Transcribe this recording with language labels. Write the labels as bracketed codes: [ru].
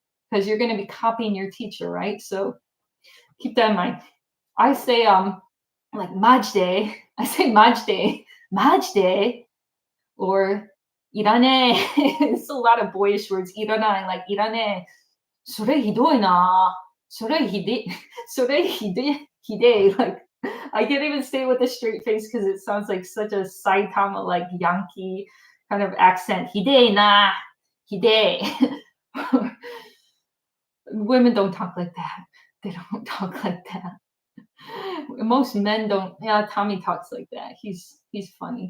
[en] because you're going to be copying your teacher, right? So keep that in mind. I say like majde. I say majde, or irane. It's a lot of boyish words. [ja] Iranai, like irane. それひどいな。それひで、それひで、ひで. [en] Like, I can't even say it with a straight face because it sounds like such a Saitama, like Yankee kind of accent. [ja] Hide na, hide. [en] Women don't talk like that. They don't talk like that. Most men don't. Yeah, Tommy talks like that. He's funny.